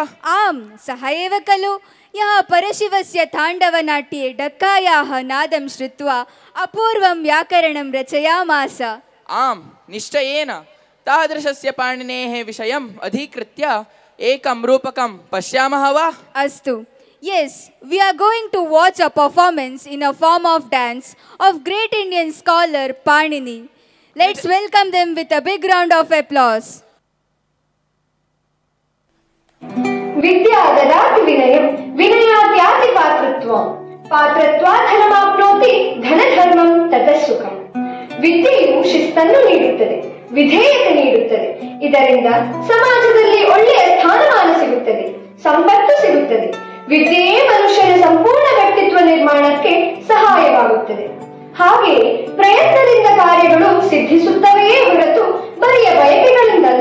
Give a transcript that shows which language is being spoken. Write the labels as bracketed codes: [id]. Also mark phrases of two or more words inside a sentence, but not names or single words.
[sa] आम्, सः एव खलु यः परशिवस्य ताण्डवनाट्ये डक्कायाः नादं श्रुत्वा अपूर्वं व्याकरणं रचयामास। आम्, निश्चयेन तादृशस्य पाणिनेः विषयम् अधिकृत्य एकं रूपकं पश्यामः वा? अस्तु। [en] Yes, we are going to watch a performance in a form of dance of great Indian scholar Panini. Let's welcome them with a big round of applause. [sa] विद्याददाति विनयं विनयाद्याति पात्रत्वं पात्रत्वात् धनमाप्नोति धनधर्मं ततः सुखं. [kn] ವಿದ್ಯೆಯು ಶಿಸ್ತನ್ನು ನೀಡುತ್ತದೆ, ವಿಧೇಯತೆ ನೀಡುತ್ತದೆ. ಇದರಿಂದ ಸಮಾಜದಲ್ಲಿ ಒಳ್ಳೆಯ ಸ್ಥಾನಮಾನ ಸಿಗುತ್ತದೆ, ಸಂಪತ್ತು ಸಿಗುತ್ತದೆ. ವಿದ್ಯೆಯೇ ಮನುಷ್ಯನ ಸಂಪೂರ್ಣ ವ್ಯಕ್ತಿತ್ವ ನಿರ್ಮಾಣಕ್ಕೆ ಸಹಾಯವಾಗುತ್ತದೆ. ಹಾಗೆಯೇ ಪ್ರಯತ್ನದಿಂದ ಕಾರ್ಯಗಳು ಸಿದ್ಧಿಸುತ್ತವೆಯೇ ಹೊರತು ಬರಿಯ ಬಯಕೆಗಳಿಂದಲ್ಲ.